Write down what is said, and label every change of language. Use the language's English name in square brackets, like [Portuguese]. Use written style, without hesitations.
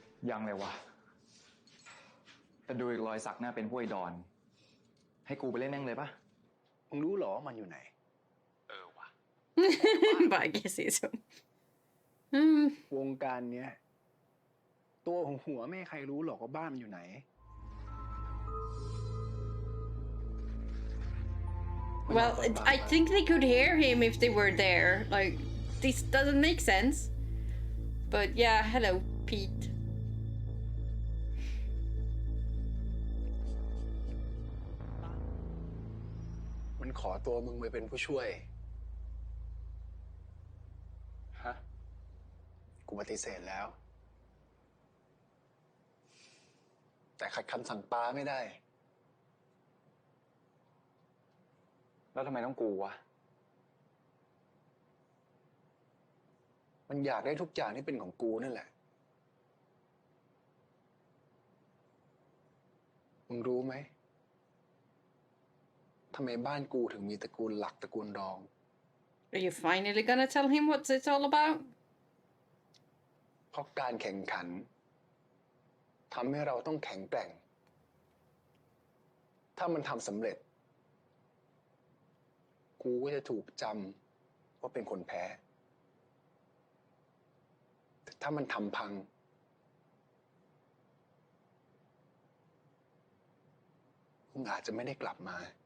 [Thai] ยังเลยวะแต่ดูอีกรอยสักหน้าเป็นห้วยดอน ให้กูไปเล่นแม่งเลยปะ มึงรู้เหรอมันอยู่ไหน วะ [English] But I guess it's so. [Thai] วงการเนี้ยตัวของหัวไม่ให้ใครรู้หรอกว่าบ้านมันอยู่ไหน [English] Well, I think they could hear him if they were there. Like, this doesn't make sense. But yeah, hello, Pete. [Thai] มันขอตัวมึงไปเป็นผู้ช่วย ฮะ กูปฏิเสธแล้ว แต่ขัดคำสั่งป้าไม่ได้ แล้วทำไมต้องกูวะ มันอยากได้ทุกอย่างที่เป็นของกูนั่นแหละ มึงรู้ไหมทำไมบ้านกูถึงมีตระกูลหลักตระกูลรอง [English] Are you finally gonna tell him what it's all about? [Thai] เพราะการแข่งขันทำให้เราต้องแข็งแกร่ง ถ้ามันทำสำเร็จ กูก็จะถูกจำว่าเป็นคนแพ้ แต่ถ้ามันทำพัง มึงอาจจะไม่ได้กลับมา